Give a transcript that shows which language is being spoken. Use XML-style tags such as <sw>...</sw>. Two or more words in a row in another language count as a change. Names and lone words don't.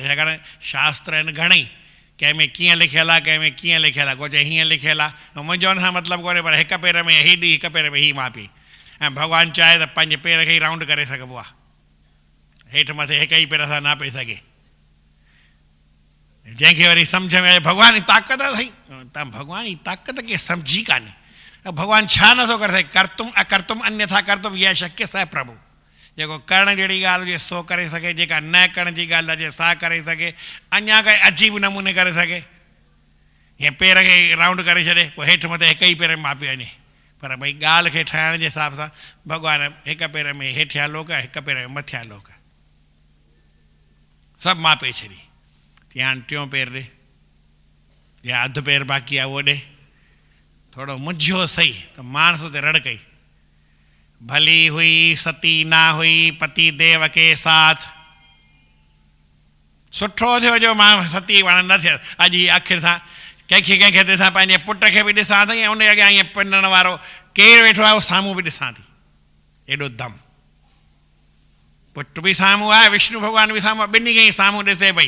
<sd>छाकाणि शास्त्र आहिनि घणेई, कंहिंमें कीअं लिखियलु आहे, कंहिंमें कीअं लिखियलु आहे, को चए हीअं लिखियलु आहे, मुंहिंजो हुन सां मतिलबु कोन्हे, पर हिक पेर में हीअ ॾी, हिक पेर में हीअ मापी। ऐं भॻवानु चाहे त पंहिंजे पेर खे ई राउंड करे सघिबो आहे, हेठि मथे हिक ई पेर सां नापे सघे। जंहिंखे वरी सम्झ में अचे भॻवान जी ताक़त आहे साईं, तव्हां भॻवान जी ताक़त खे सम्झी कान्हे। भॻवानु छा नथो करे सघे,</sd> <sa>कर्तुम अकर्तुम अन्यथा कर्तुम इहा शक्य स प्रभु।</sa> <sd>जेको करण जहिड़ी ॻाल्हि हुजे सो करे सघे, जेका न करण जी ॻाल्हि हुजे सा करे सघे, अञा काई अजीब नमूने करे सघे। हीअं पेर खे राउंड करे छॾे, पोइ हेठि मथे हिक ई पेर में मापी वञे, पर भई ॻाल्हि खे ठाहिण जे हिसाब सां भॻवानु हिक पेर में हेठियां लोक, हिक पेर में मथियां लोक, सभु मापे छॾी। तीअं हाणे टियों पेर ॾे, या अधु पेर बाक़ी आहे उहो ॾे। थोरो मुंझियो सही त माणस ते रड़ कई,</sd> <hi>भली हुई सती ना हुई पति देव के साथ,</hi> <sd>सुठो थियो जो मां सती वण न थियसि। अॼु आख़िर सां कंहिंखे ॾिसां, पंहिंजे पुट खे बि ॾिसां थी, ऐं उन अॻियां ईअं पिनण वारो केरु वेठो आहे उहो साम्हूं बि ॾिसां थी। एॾो दम, पुट बि साम्हूं आहे, विष्णु भॻवानु बि साम्हूं आहे, ॿिन्ही खे ई साम्हूं ॾिसे पई।</sd>